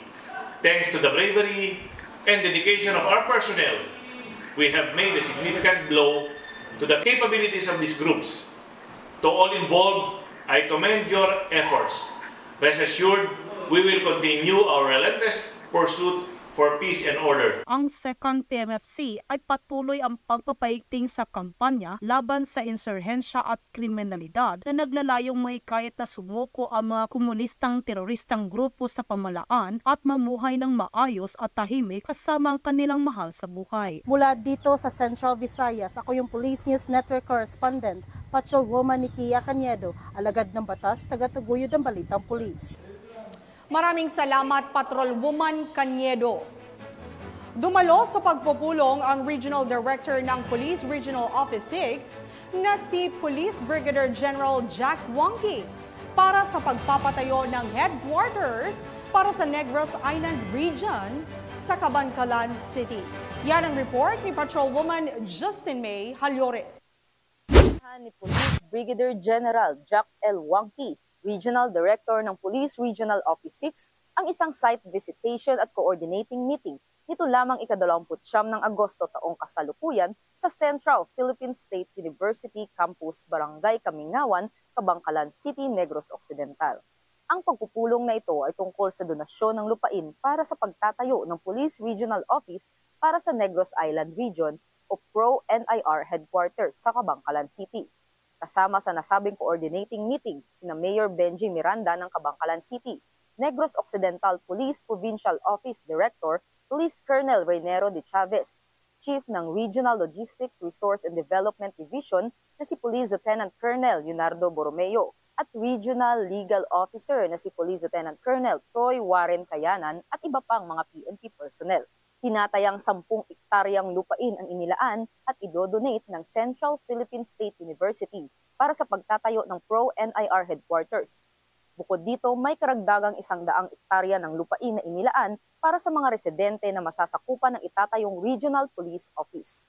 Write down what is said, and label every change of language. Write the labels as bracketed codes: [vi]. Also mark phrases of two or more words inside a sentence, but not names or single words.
[en] Thanks to the bravery and dedication of our personnel, we have made a significant blow to the capabilities of these groups. To all involved, I commend your efforts. Rest assured, we will continue our relentless pursuit for peace and order. [tl] Ang 2nd PMFC ay patuloy ang pagpapaigting sa kampanya laban sa insurhensya at kriminalidad na naglalayong mahikayat na sumuko ang mga komunistang teroristang grupo sa pamalaan at mamuhay ng maayos at tahimik kasama ang kanilang mahal sa buhay. Mula dito sa Central Visayas, ako yung Police News Network Correspondent, Patrolwoman Nika Cañedo, alagad ng batas, tagataguyod ng Balitang Pulis. Maraming salamat, Patrolwoman Cañedo. Dumalo sa pagpupulong ang Regional Director ng Police Regional Office 6 na si Police Brigadier General Jack Wangki para sa pagpapatayo ng headquarters para sa Negros Island Region sa Cabancalan City. Yan ang report ni Patrolwoman Justin May Halyores. Ni Police Brigadier General Jack L. Wangki, Regional Director ng Police Regional Office 6, ang isang [en] site visitation [tl] at [en] coordinating meeting [tl] nito lamang ika-29 ng Agosto taong kasalukuyan sa Central Philippine State University Campus, Barangay Kamingawan, Kabangkalan City, Negros Occidental. Ang pagpupulong na ito ay tungkol sa donasyon ng lupain para sa pagtatayo ng Police Regional Office para sa Negros Island Region o Pro-NIR Headquarters sa Kabangkalan City. Kasama sa nasabing [en] coordinating meeting [tl] sina Mayor Benji Miranda ng Kabangkalan City, Negros Occidental Police Provincial Office Director Police Colonel Reynero de Chavez, Chief ng Regional Logistics Resource and Development Division na si Police Lieutenant Colonel Leonardo Borromeo at Regional Legal Officer na si Police Lieutenant Colonel Troy Warren Kayanan at iba pang mga PNP personnel. Tinatayang 10 ektaryang lupain ang inilaan at idodonate ng Central Philippine State University para sa pagtatayo ng Pro-NIR Headquarters. Bukod dito, may karagdagang 100 ektarya ng lupain na inilaan para sa mga residente na masasakupan ng itatayong Regional Police Office.